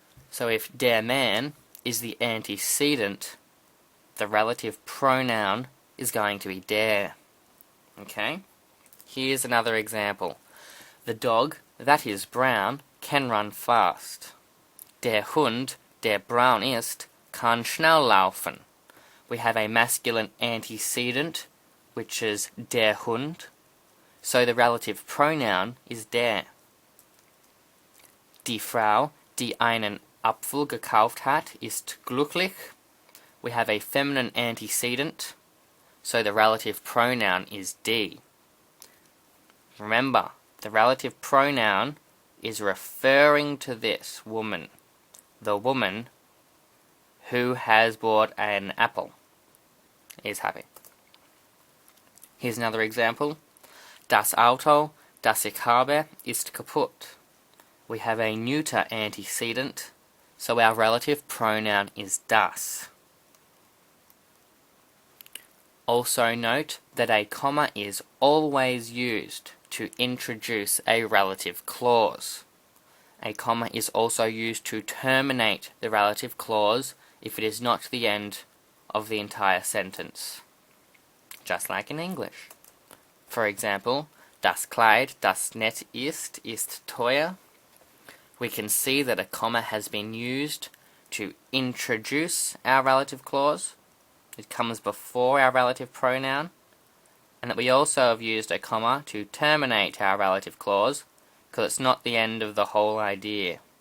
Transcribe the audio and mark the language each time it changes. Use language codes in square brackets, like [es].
[en] So if der man is the antecedent, the relative pronoun is going to be der. Okay? Here's another example. The dog, that is brown, can run fast. [de] Der Hund, der braun ist, kann schnell laufen. [en] We have a masculine antecedent, which is der Hund, so the relative pronoun is der. [de] Die Frau, die einen Apfel gekauft hat, ist glücklich. [en] We have a feminine antecedent, so the relative pronoun is die. Remember, the relative pronoun is referring to this woman, the woman who has bought an apple is happy. Here's another example. [de] Das Auto, das ich habe, ist kaputt. [en] We have a neuter antecedent, so our relative pronoun is das. Also note that a comma is always used to introduce a relative clause. A comma is also used to terminate the relative clause if it is not the end of the entire sentence. Just like in English. For example, [de] das Kleid, das nett ist teuer. [en] We can see that a comma has been used to introduce our relative clause. It comes before our relative pronoun. And that we also have used a comma to terminate our relative clause, because it's not the end of the whole idea.